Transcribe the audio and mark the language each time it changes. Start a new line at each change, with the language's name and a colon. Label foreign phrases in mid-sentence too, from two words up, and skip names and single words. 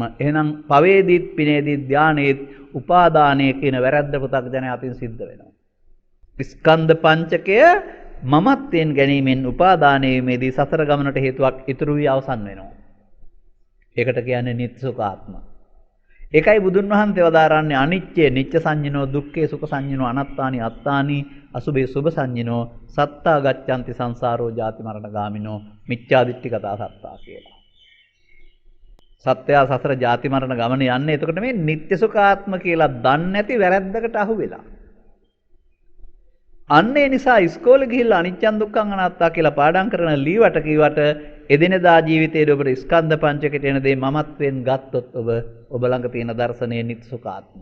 Sinhala: එහෙනම් පවේදීත් පිනේදීත් ධානයේත් උපාදානයේ කියන වැරද්ද පුතක් ජන අතින් සිද්ධ වෙනවා. ස්කන්ධ පංචකය මමත්වෙන් ගැනීමෙන් උපාදානයේදී සසර ගමනට හේතුවක් ඉතුරු වී අවසන් වෙනවා. ඒකට කියන්නේ නිත්‍ය සුඛ ආත්ම. ඒකයි බුදුන් වහන්සේ වදාරන්නේ
Pali: අනිච්චය නිච්ච සංඤිනෝ, දුක්ඛේ සුඛ සංඤිනෝ, අනත්තානි අත්තානි, අසුභේ සුභ සංඤිනෝ, සත්තා ගච්ඡanti සංසාරෝ ජාති මරණ ගාමිනෝ, මිච්ඡාදිට්ඨිකතා සත්තා
Sinhala: කියලා. සත්‍යය සසර ජාති මරණ ගමන යන්නේ එතකොට මේ නිත්‍ය සුඛ ආත්ම කියලා දන්නේ නැති වැරැද්දකට අහු වෙලා. අන්න ඒ නිසා ඉස්කෝලේ ගිහිල්ලා
Pali: අනිච්චං දුක්ඛං අනාත්තා
Sinhala: කියලා පාඩම් කරන ලීවට කීවට එදිනෙදා ජීවිතයේ ඔබට ස්කන්ධ පංචකයට එන දේ මමත්වෙන් ගත්තොත් ඔබ ළඟ තියෙන දර්ශනයේ නිත්‍ය සුඛ ආත්ම.